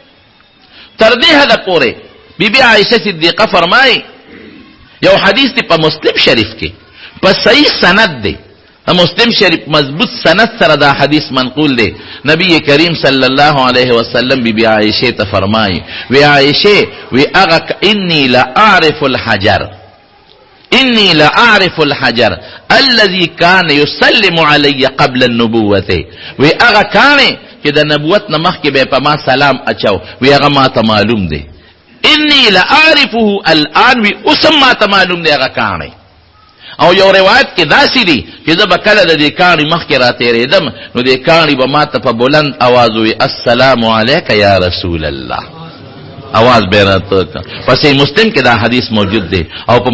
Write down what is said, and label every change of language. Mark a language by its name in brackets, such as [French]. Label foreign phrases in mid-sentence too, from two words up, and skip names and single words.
[Pashto] تر دې حده پورې بیبي عایشه صدیقه فرمایي یو حدیث دی په مسلم شریف کې په صحیح سند دی مسلم شریف مضبوط سند سره دا حدیث منقول دی نبی کریم [Arabic] صلی الله علیه وسلم [Pashto] بیبي عایشه ته فرمایي وی عایشه وی اغه [Arabic] انی لا اعرف الحجر انی لا اعرف الحجر الذي كان يسلم علي قبل النبوه [Pashto] وی اغه کانه چې د نبوت نه مخکې به په ما سلام اچاو وی هغه ما ته معلوم دی [Arabic] انی لا اعرفه الان [Pashto] وی اوسم ما ته معلوم دی هغه کانه او یو روایت کې داسې دی چې زه به کله د دې کاڼي مخکې راتېرېدم نو دې کاڼي به ما ته په بلند اواز ووي [Arabic] السلام علیک یا رسول الله [Pashto] اواز به راته په صحیح مسلم کې دا حدیث موجود دی او په